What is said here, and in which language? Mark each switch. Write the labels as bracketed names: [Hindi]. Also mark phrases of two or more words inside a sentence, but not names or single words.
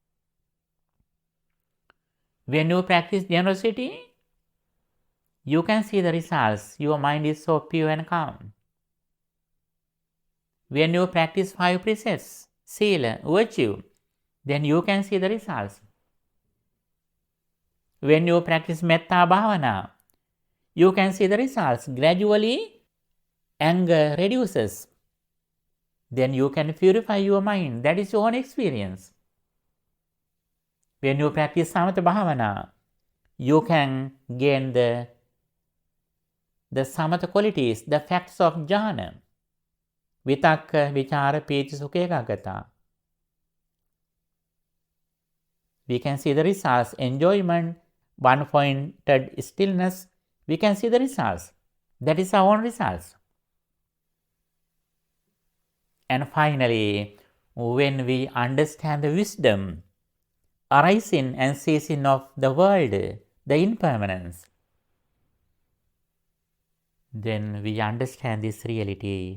[English] When you practice generosity, you can see the results. Your mind is so pure and calm. When you practice 5 precepts, sila, virtue, then you can see the results. When you practice [Pali] metta bhavana, [English] you can see the results. Gradually, anger reduces. Then you can purify your mind. That is your own experience. When you practice [Pali] samatha bhavana, [English] you can gain the samatha qualities, the facts of jhana. [Pali] Vitakka, vichara, piti, sukha, ekaggata. [English] We can see the results. Enjoyment, one-pointed stillness. We can see the results. That is our own results. And finally, when we understand the wisdom arising and ceasing of the world, the impermanence, then we understand this reality.